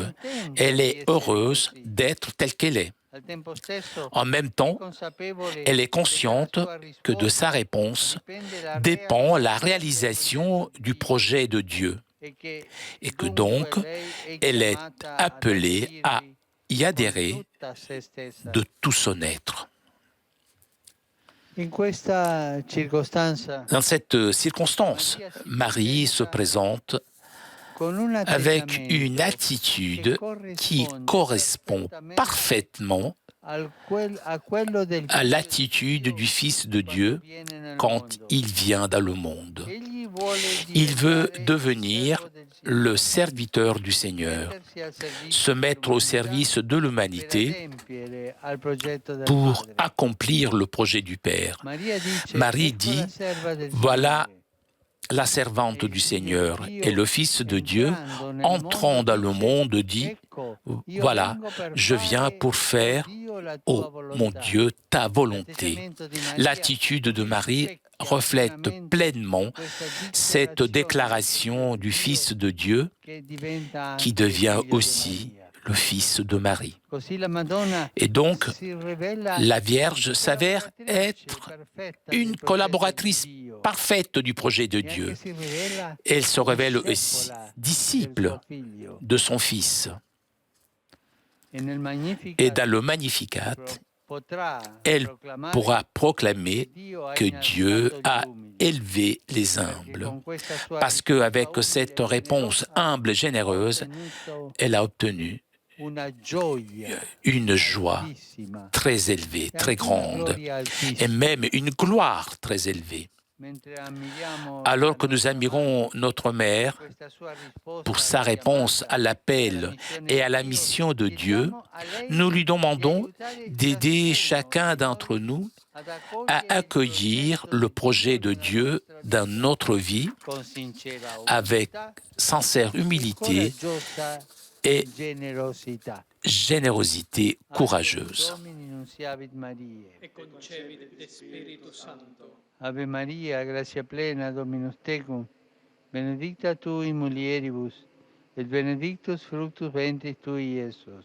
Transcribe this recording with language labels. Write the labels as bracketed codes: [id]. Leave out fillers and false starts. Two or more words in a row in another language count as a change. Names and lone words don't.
[fr] Elle est heureuse d'être telle qu'elle est. En même temps, elle est consciente que de sa réponse dépend la réalisation du projet de Dieu et que donc elle est appelée à y adhérer de tout son être. [it] In questa circostanza, [fr] Dans cette circonstance, Marie se présente [it] con un [fr] avec une [it] atteggiamento [fr] attitude qui [it] corrisponde [fr] correspond parfaitement [it] a quello del [fr] à [it] figlio [fr] l'attitude [it] di [fr] du [it] Dio [fr] Fils de [it] quando [fr] Dieu [it] viene nel [fr] quand [it] mondo. [fr] il vient dans le monde. [it] Egli vuole [fr] Il veut [it] diventare il [fr] devenir [it] servo del [fr] le [it] Signore, [fr] serviteur du Seigneur, [it] mettersi al servizio [fr] se mettre au [it] dell'umanità [fr] service de [it] per [fr] l'humanité [it] adempiere al progetto del [fr] pour [it] Padre. [fr] accomplir le projet du Père. [it] Maria dice, [fr] Marie [it] ecco la [fr] dit, [it] serva del [fr] voilà [it] Signore. [fr] la servante du Seigneur, et le Fils de Dieu, [it] Entrando nel [fr] entrant [it] mondo, [fr] dans le [it] dice, [fr] monde, dit, [it] ecco, io [fr] voilà, [it] vengo per [fr] je viens [it] fare, [fr] pour [it] oh [fr] faire, [it] Dio, la tua [fr] oh mon [it] volontà. [fr] Dieu, ta volonté. [it] L'atteggiamento di Maria [fr] L'attitude de Marie [it] rispecchia [fr] reflète [it] pienamente [fr] pleinement [it] questa [fr] cette déclaration du Fils de Dieu [it] che diventa [fr] qui [it] anche [fr] devient [it] figlio di [fr] aussi [it] Maria. [fr] le Fils de Marie. [it] Così la Madonna [fr] Et donc, [it] si rivela [fr] la Vierge s'avère [it] collaboratrice [fr] être [it] perfetta [fr] une [it] del progetto [fr] collaboratrice [it] di Dio. [fr] parfaite du projet de [it] E [fr] Dieu. [it] anche si rivela [fr] Elle se révèle aussi [it] discepola del [fr] disciple [it] suo figlio. [fr] de son Fils. [it] E nel [fr] Et [it] Magnificat [fr] dans le Magnificat, [it] potrà [fr] elle [it] proclamare [fr] pourra proclamer que Dieu a [it] umili, [fr] élevé les [it] perché [fr] humbles. [it] con questa sua [fr] Parce [it] risposta [fr] qu'avec [it] umile [fr] cette [it] e [fr] réponse [it] generosa [fr] humble et [it] ha [fr] généreuse, [it] ottenuto [fr] elle a obtenu [it] una gioia [fr] une joie [it] altissima [fr] très élevée, [it] e [fr] très [it] anche una [fr] grande, [it] gloria [fr] et [it] altissima. [fr] même une gloire très élevée. [it] Mentre ammiriamo [fr] Alors [it] la [fr] que nous [it] nostra [fr] admirons notre Mère [it] madre, questa sua risposta [fr] pour sa [it] alla [fr] réponse [it] chiamata [fr] à [it] e alla [fr] l'appel [it] missione [fr] et à [it] di [fr] la [it] Dio, [fr] mission de Dieu, [it] chiediamo a lei [fr] nous lui [it] di [fr] demandons [it] aiutare [fr] d'aider [it] ciascuno [fr] chacun [it] di [fr] d'entre [it] noi [fr] nous [it] ad [fr] à [it] accogliere il [fr] accueillir [it] progetto [fr] le [it] di [fr] projet [it] Dio [fr] de [it] nella [fr] Dieu [it] nostra [fr] dans [it] vita, [fr] notre vie [it] con sincera [fr] avec [it] umiltà [fr] sincère [it] e [fr] humilité [it] coraggiosa [fr] et [it] generosità. [fr] générosité [la] Ave [fr] courageuse. [la] Domini nunciavit Mariae. e concepit de Spiritu Santo. Ave Maria, gratia plena, Dominus tecum, benedicta tu in mulieribus, et benedictus fructus ventris tui, Iesus.